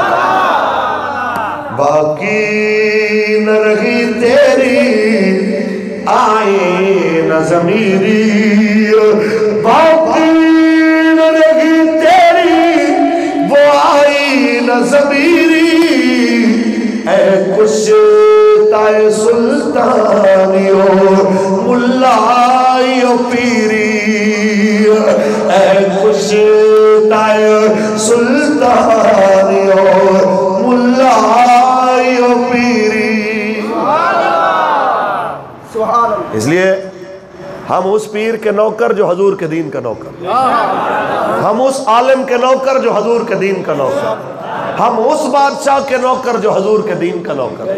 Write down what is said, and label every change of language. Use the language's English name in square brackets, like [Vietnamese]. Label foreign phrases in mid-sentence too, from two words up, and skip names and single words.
[Urdu] باقی نہ رہی تیری آئی نہ ضمیری، باقی نہ رہی تیری وہ آئی نہ ضمیری. اے کشتۂ سلطانیو ملائیو پیری، اے کشتۂ سلطانیو ملائیو پیری. اس لیے ہم اس پیر کے نوکر جو حضور کے دین کا نوکر، ہم اس عالم کے نوکر جو حضور کے دین کا نوکر، ہم اس بادشاہ کے نوکر جو حضور کے دین کا نوکر.